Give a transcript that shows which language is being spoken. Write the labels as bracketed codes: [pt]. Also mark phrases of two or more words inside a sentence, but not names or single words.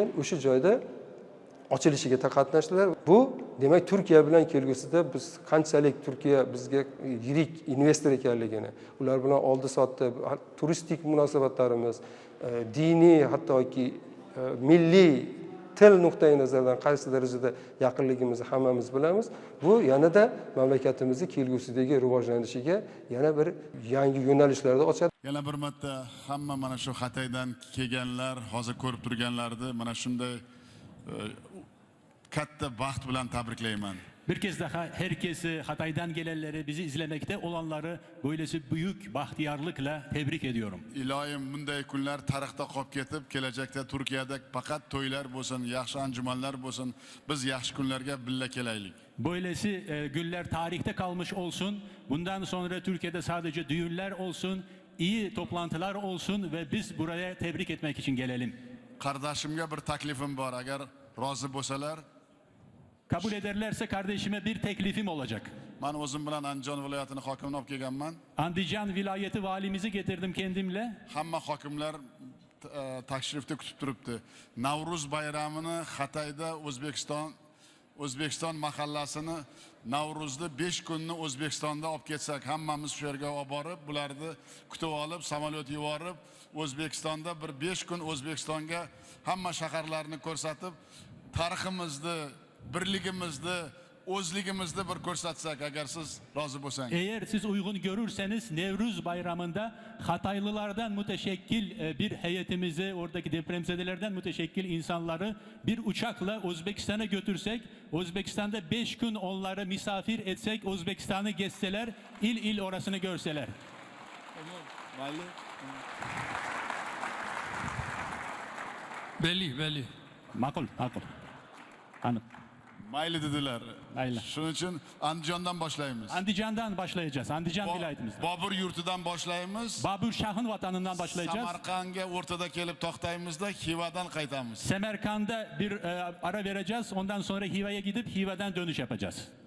[uz] O'sha joyda ochilishiga qatnashdilar. Bu demak Turkiya bilan kelgusida biz qanchalik Turkiya bizga yirik investor ekanligini, ular bilan oldi-sotdi, turistik munosabatlarimiz, diniy, hattoki milliy til nuqtai nazaridan qaysi darajada yaqinligimizni hammamiz bilamiz. Bu yanada mamlakatimizni kelgusidagi rivojlanishiga yana bir yangi yo'nalishlarda ochadi. Yana bir marta hamma mana shu Xitoydan kelganlar, hozir ko'rib turganlarni mana shunday katta baxt bilan tabriklayman. [tr] Bir kez daha herkesi Hatay'dan gelenleri, bizi izlemekte olanları böylesi büyük bahtiyarlıkla tebrik ediyorum. [uz] Iloyim, bunday kunlar tarixda qolib ketib, kelajakda Turkiyada faqat to'ylar bo'lsin, yaxshi anjumanlar bo'lsin, biz yaxshi kunlarga birga kelaylik. [tr] Böylesi günler tarihte kalmış olsun. Bundan sonra Türkiye'de sadece düğünler olsun, iyi toplantılar olsun ve biz buraya tebrik etmek için gelelim. [uz] Qardoshimga bir taklifim bor. Agar rozi bo'lsalar, [tr] Kabul ederlerse kardeşime bir teklifim olacak. [uz] men o'zim bilan Andijon viloyatining hokimini olib kelganman. [tr] Andijan vilayeti valimizi getirdim kendimle. [uz] Hamma hokimlar tashrifda kutib turibdi. Navruz bayramini Xitoyda O'zbekiston mahallasini Navruzda 5 kunni O'zbekistonda olib ketsak, hammamiz shu yerga olib borib, bularni kutib olib, samolyot yuborib, O'zbekistonda bir 5 kun O'zbekistonga hamma shaharlarni ko'rsatib, tariximizni, birligimizni, o'zligimizni bir ko'rsatsak, agar siz rozi bo'lsangiz. [tr] Eğer siz uygun görürseniz Nevruz bayramında Hataylılardan müteşekkil bir heyetimizi, oradaki depremzedelerden müteşekkil insanları bir uçakla Özbekistan'a götürsek, Özbekistan'da 5 gün onları misafir etsek, Özbekistan'ı gezseler, il orasını görseler. Belli. Makul. Anladım. [uz] Mayli dedilar. Mayli. Shuning uchun Andijondan boshlaymiz. [tr] Andijan'dan başlayacağız. Andijan vilayetimizden. [uz] Bobur yurtidan boshlaymiz. [tr] Babur Şah'ın vatanından başlayacağız. [uz] Samarqandga o'rtada kelib to'xtaymizda, Xivadan qaytamiz. [tr] Semerkand'da bir ara vereceğiz. Ondan sonra Hiva'ya gidip Hiva'dan dönüş yapacağız.